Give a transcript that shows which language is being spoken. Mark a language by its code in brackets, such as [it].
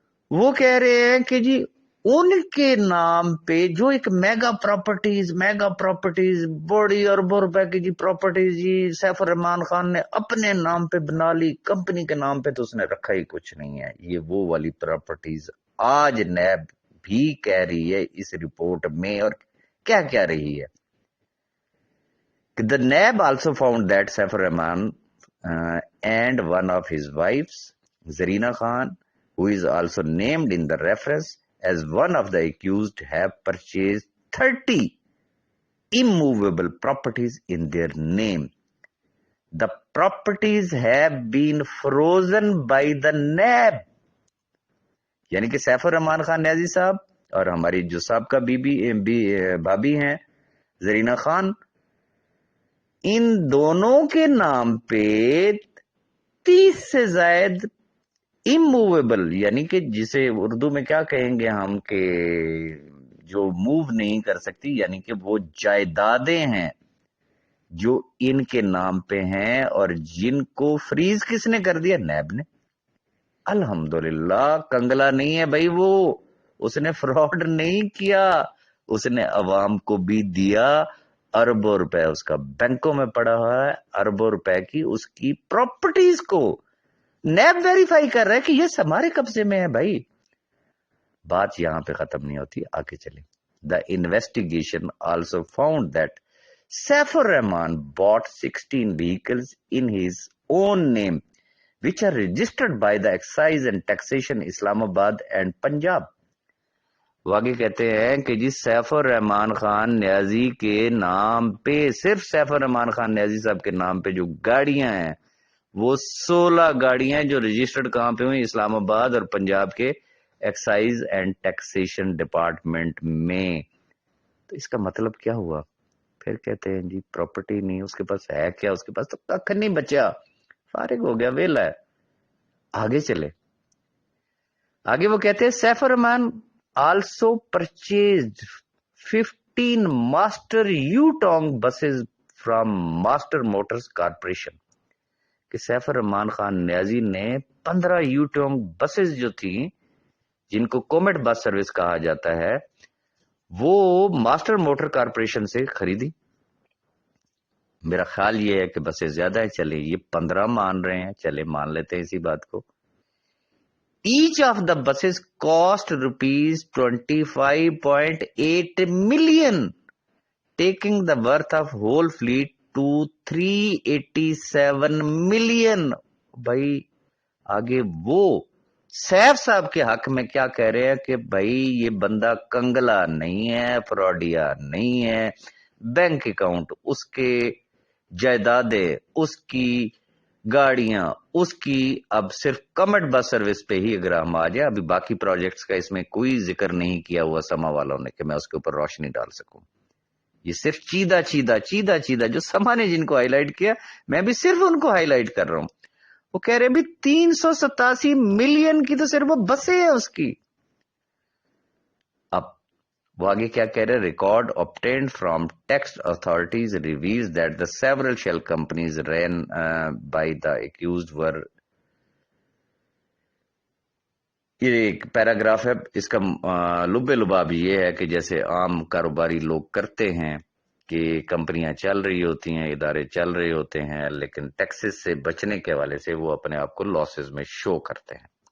[ur] وہ کہہ رہے ہیں کہ جی ان کے نام پہ جو ایک میگا پراپرٹیز بڑی اربوں روپے کی جی پراپرٹیز جی سیف الرحمان خان نے اپنے نام پہ بنا لی، کمپنی کے نام پہ تو اس نے رکھا ہی کچھ نہیں ہے. یہ وہ والی پراپرٹیز آج نیب بھی کہہ رہی ہے اس رپورٹ میں، اور کیا کہہ رہی ہے کہ [en] the NAB also found that Saif Rahman and one of his wives Zarina Khan, who is also named in the reference as one of the accused, have purchased 30 immovable properties in their name. The properties have been frozen by the NAB. [ur] یعنی کہ safe الرحمان خان نیازی صاحب اور ہماری جو سابقہ بھابی ہیں زرینہ خان، ان دونوں کے نام پہ 30 سے زائد اموویبل، یعنی کہ جسے اردو میں کیا کہیں گے ہم کہ جو موو نہیں کر سکتی، یعنی کہ وہ جائیدادیں ہیں جو ان کے نام پہ ہیں اور جن کو فریز کس نے کر دیا؟ نیب نے. الحمدللہ کنگلا نہیں ہے بھائی، وہ اس نے فراڈ نہیں کیا، اس نے عوام کو بھی دیا. اربوں روپے اس کا بینکوں میں پڑا ہوا ہے، اربوں روپے کی اس کی پراپرٹیز کو نیب ویریفائی کر رہا ہے کہ یہ ہمارے قبضے میں ہے بھائی. بات یہاں پہ ختم نہیں ہوتی، آگے چلیں. [en] The investigation also found that Saif ur-Rehman bought 16 vehicles in his own name which are registered by the Excise and Taxation Islamabad and Punjab. [ur] وہ آگے کہتے ہیں کہ جی سیف الرحمان خان نیازی کے نام پہ، صرف سیف الرحمان خان نیازی صاحب کے نام پہ جو گاڑیاں ہیں وہ 16 گاڑیاں جو رجسٹرڈ کہاں پہ ہوئی؟ اسلام آباد اور پنجاب کے ایکسائز اینڈ ٹیکسیشن ڈپارٹمنٹ میں. تو اس کا مطلب کیا ہوا؟ پھر کہتے ہیں جی پراپرٹی نہیں، اس کے پاس ہے کیا؟ اس کے پاس تو ککھ نہیں بچا، فارغ ہو گیا، ویلا ہے. آگے چلے، آگے وہ کہتے ہیں safe Rahman [en] also purchased 15 master Yutong buses from Master Motors Corporation, [ur] کہ سیف الرحمان خان نیازی نے 15 یوٹونگ بسز جو تھیں جن کو کومیٹ بس سروس کہا جاتا ہے وہ ماسٹر موٹر کارپوریشن سے خریدی. میرا خیال یہ ہے کہ بسیں زیادہ ہے، چلے یہ 15 مان رہے ہیں، چلے مان لیتے ہیں اسی بات کو. [en] Each of the buses cost ₹25.8 million, taking the worth of whole fleet to $387 million. [ur] بھائی آگے وہ سیف صاحب کے حق میں کیا کہہ رہے ہیں کہ بھائی یہ بندہ کنگلا نہیں ہے، فراڈیا نہیں ہے، بینک اکاؤنٹ اس کے، جائیدادیں اس کی، گاڑیاں اس کی. اب صرف کمٹ بس سروس پہ ہی اگر ہم آ جائیں، ابھی باقی پروجیکٹس کا اس میں کوئی ذکر نہیں کیا ہوا سما والوں نے کہ میں اس کے اوپر روشنی ڈال سکوں. یہ صرف چیدہ جو سما نے جن کو ہائی لائٹ کیا، میں بھی صرف ان کو ہائی لائٹ کر رہا ہوں. وہ کہہ رہے بھی 387 ملین کی تو صرف وہ بسیں ہیں اس کی. اب وہ آگے کیا کہہ رہے؟ [en] Record obtained from tax authorities reveals that the several shell companies ran by the accused were. [ur] یہ ایک پیراگراف ہے، اس کا لب لباب یہ ہے کہ جیسے عام کاروباری لوگ کرتے ہیں کہ کمپنیاں چل رہی ہوتی ہیں، ادارے چل رہے ہوتے ہیں، لیکن ٹیکسز سے بچنے کے حوالے سے وہ اپنے آپ کو لاسز میں شو کرتے ہیں.